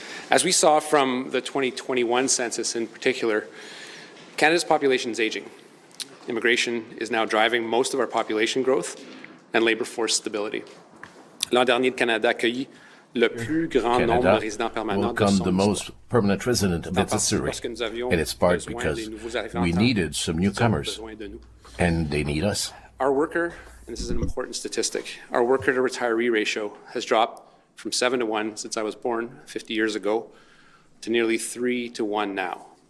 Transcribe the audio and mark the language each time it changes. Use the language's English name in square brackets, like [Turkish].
[English] As we saw from the 2021 census in particular, Canada's population is aging. Immigration is now driving most of our population growth and labour force stability. [French] L'an dernier, le Canada accueillit le plus grand nombre de résidents permanents de son [English] the most permanent resident of its history, and it's part because we needed some newcomers, and they need us. Our worker, and this is an important statistic, our worker to retiree ratio has dropped from 7 to 1 since I was born 50 years ago to nearly 3 to 1 now.